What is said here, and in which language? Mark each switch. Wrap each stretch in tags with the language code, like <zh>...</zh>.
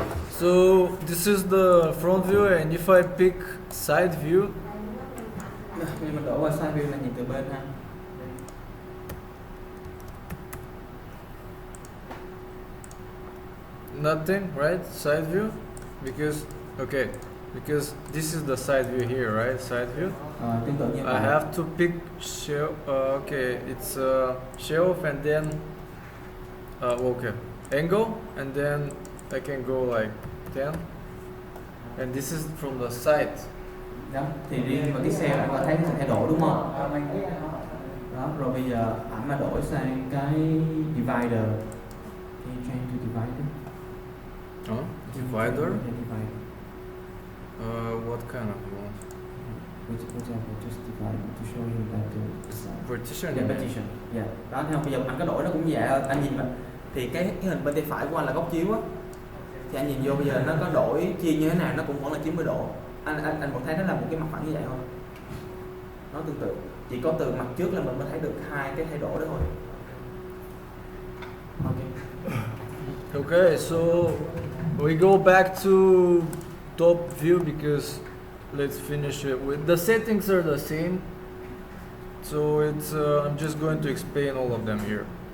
<en>So this is the front view, and if I pick side view,</en> <vi>Bây giờ mình đổi qua side view là nhìn từ bên ha.</vi> <en>nothing, right? Side view, because this is the side view here, right? Side view.</en> <vi>Tương tự như</vi> <en>I</en> <vi>vậy.</vi> <en>have to pick shelf. Okay, it's shelf, and then okay, angle, and then I can go like 10, and this is from the side.</en> <vi>Đó, thì riêng vào cái xe anh có thấy nó sẽ thay đổi đúng không? Mình biết Đó, rồi bây giờ ảnh mà đổi sang cái divider thì</vi> <en>change to divider. Divider. Yeah, divider. What kind of one? Which example just divider to show you that the size. Partition. Yeah, partition. Yeah.</en> <vi>Đó, thấy không? Bây giờ anh có đổi nó cũng như vậy thôi. Anh nhìn vào thì cái hình bên tay phải của anh là góc chiếu á. Thì anh nhìn vô bây giờ nó có đổi chia như thế nào nó cũng vẫn là 90 độ. Anh vẫn thấy nó là một cái mặt phẳng như vậy thôi. Nó tương tự. Chỉ có từ mặt trước là mình mới thấy được hai cái thay đổi đó thôi.</vi> <en>Okay, so we go back to top view because let's finish it with the settings are the same. So it's I'm just going to explain all of them here.</en>